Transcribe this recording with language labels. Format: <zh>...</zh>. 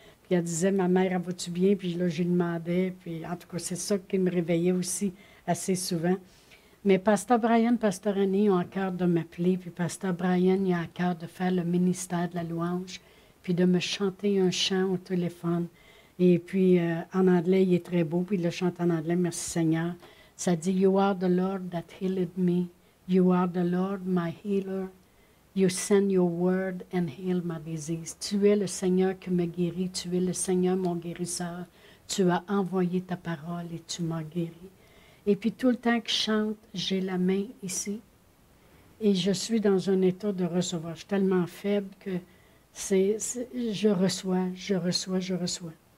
<fr>Puis elle disait, ma mère, elle va-tu bien? Puis là, je lui demandais. Puis en tout cas, c'est ça qui me réveillait aussi assez souvent. Mais Pasteur Brian, Pasteur Annie ont à cœur de m'appeler, puis Pasteur Brian, il a à cœur de faire le ministère de la louange, puis de me chanter un chant au téléphone. Et puis, en anglais, il est très beau, puis il le chante en anglais, merci Seigneur. Ça dit,</fr> <en>You are the Lord that healed me. You are the Lord my healer. You send your word and heal my disease.</en> <fr>Tu es le Seigneur qui me guérit. Tu es le Seigneur mon guérisseur. Tu as envoyé ta parole et tu m'as guéri. Et puis tout le temps que je chante, j'ai la main ici. Et je suis dans un état de recevoir. Je suis tellement faible que je reçois.</fr>